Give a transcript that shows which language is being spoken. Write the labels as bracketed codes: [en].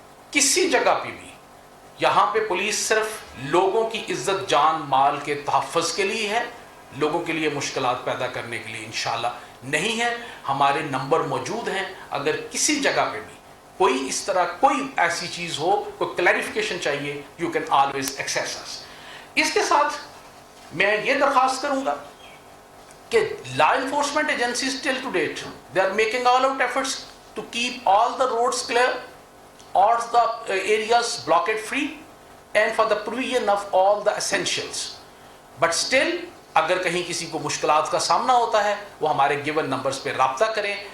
[ur] کسی جگہ پہ بھی، یہاں پہ پولیس صرف لوگوں کی عزت جان مال کے تحفظ کے لیے ہے، لوگوں کے لیے مشکلات پیدا کرنے کے لیے انشاءاللہ نہیں ہے۔ ہمارے نمبر موجود ہیں، اگر کسی جگہ پہ بھی کوئی اس طرح کوئی ایسی چیز ہو، کوئی کلیریفیکیشن چاہیے، [en] You can always access us. [ur] اس کے ساتھ میں یہ درخواست کروں گا کہ [en] Law enforcement agencies till to date they are making all out efforts to keep all the roads clear, all the areas blockade free, and for the provision of all the essentials. But still, [ur] اگر کہیں کسی کو مشکلات کا سامنا ہوتا ہے وہ ہمارے گیون نمبرز پہ رابطہ کریں.